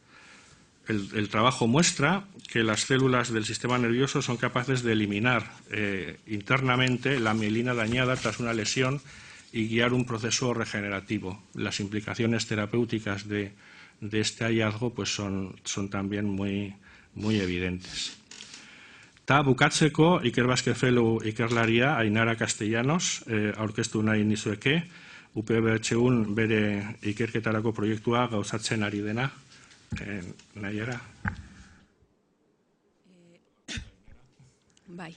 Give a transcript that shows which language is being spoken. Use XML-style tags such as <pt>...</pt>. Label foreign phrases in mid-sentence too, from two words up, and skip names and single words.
<es>El trabajo muestra que las células del sistema nervioso son capaces de eliminar internamente la mielina dañada tras una lesión y guiar un proceso regenerativo. Las implicaciones terapéuticas de este hallazgo pues son también muy evidentes.</es> <eu>Ta bukatzeko Ikerbasque Fellow ikerlaria Ainara Castellanos aurkeztu nahi nizueke, UPBHUn bere ikerketarako proiektua gauzatzen ari dena. Nahiara? Bai.</eu>